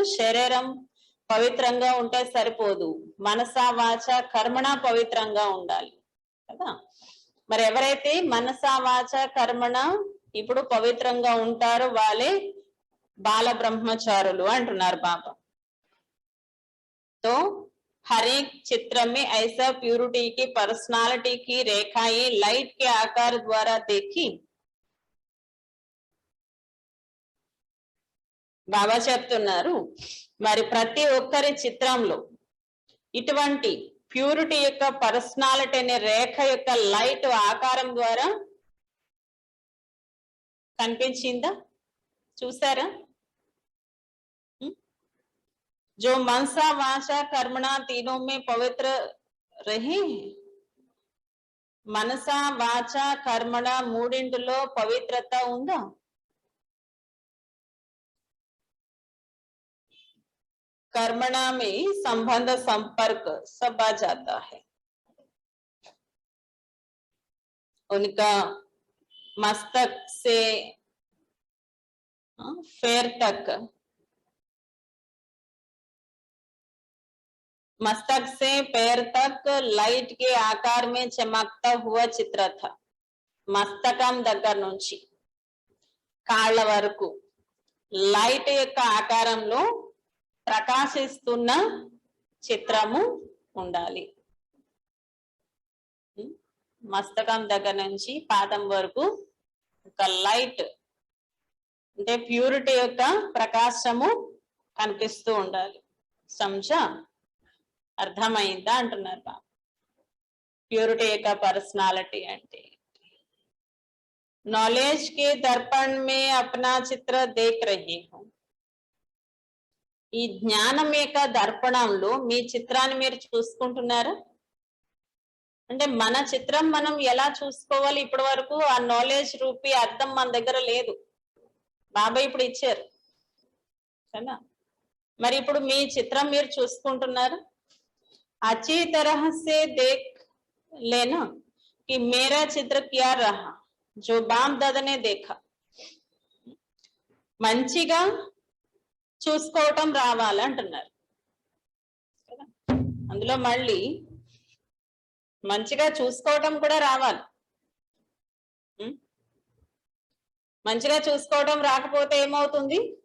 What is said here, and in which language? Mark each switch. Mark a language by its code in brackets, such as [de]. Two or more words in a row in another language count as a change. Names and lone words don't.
[te] శరీరం పవిత్రంగా ఉంటే సరిపోదు, మనసా వాచ కర్మణ పవిత్రంగా ఉండాలి కదా. మరి ఎవరైతే మనసా వాచ కర్మణ ఇప్పుడు పవిత్రంగా ఉంటారో వాళ్ళే బాల బ్రహ్మచారులు అంటున్నారు బాబా. [hi] తో हर एक चित्र में ऐसा प्यूरिटी की पर्सनालिटी की रेखाएं लाइट के आकार द्वारा देखी. [te] బాబా చెప్తున్నారు మరి ప్రతి ఒక్కరి చిత్రంలో ఇటువంటి ప్యూరిటీ యొక్క పర్సనాలిటీ అనే రేఖ యొక్క లైట్ ఆకారం ద్వారా కనిపించిందా? చూసారా? [hi] जो मनसा वाचा कर्मणा तीनों में पवित्र रहे. मनसा वाचा कर्मण [te] మూడింటిలో పవిత్రత ఉందా? [hi] कर्मणा में संबंध संपर्क सब आ जाता है. उनका मस्तक से पैर तक, मस्तक से पैर तक लाइट के आकार में चमकता हुआ चित्र था. [te] మస్తకం దగ్గర నుంచి కాళ్ళ వరకు లైట్ యొక్క ఆకారంలో ప్రకాశిస్తున్న చిత్రము ఉండాలి. మస్తకం దగ్గర నుంచి పాదం వరకు ఒక లైట్ అంటే ప్యూరిటీ యొక్క ప్రకాశము కనిపిస్తూ ఉండాలి. समझा? అర్థమైందా అంటున్నారు బాబా. [hi] प्योरिटी का पर्सनालिटी అంటే नॉलेज के दर्पण में अपना चित्र देख रही हूं. [te] ఈ జ్ఞానం యొక్క దర్పణంలో మీ చిత్రాన్ని మీరు చూసుకుంటున్నారా? అంటే మన చిత్రం మనం ఎలా చూసుకోవాలి? ఇప్పటి వరకు ఆ నాలెడ్జ్ రూపీ అర్థం మన దగ్గర లేదు. బాబా ఇప్పుడు ఇచ్చారు కదా. మరి ఇప్పుడు మీ చిత్రం మీరు చూసుకుంటున్నారు. [hi] अच्छी तरह से देख लेना कि मेरा चित्र क्या रहा जो बाप दादा ने देखा. [te] మంచిగా చూసుకోవటం రావాలంటున్నారు. అందులో మళ్ళీ మంచిగా చూసుకోవటం కూడా రావాలి. మంచిగా చూసుకోవటం రాకపోతే ఏమవుతుంది?